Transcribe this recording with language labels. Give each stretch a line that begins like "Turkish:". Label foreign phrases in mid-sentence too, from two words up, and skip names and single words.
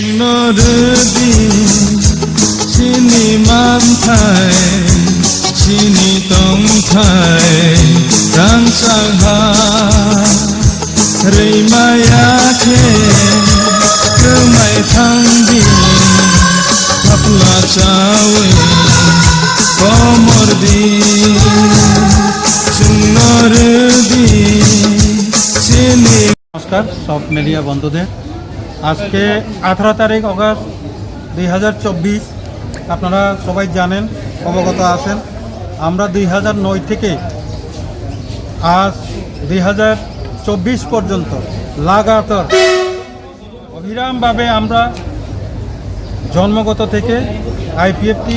Kok Borok: Nurdi Chini man thai Chini tong thai Rang sang ha Rei maya khe Kemai thang di Thapla chawe Komor di Nurdi Chini
Bangla: নমস্কার সব মিডিয়া বন্ধুদের আজকে 18 তারিখ অগাস্ট 2024 আপনারা সবাই জানেন অবগত আছেন আমরা 2009 থেকে আজ 2024 পর্যন্ত লাগাতার অবিরামভাবে আমরা জন্মগত থেকে আইপিএফটি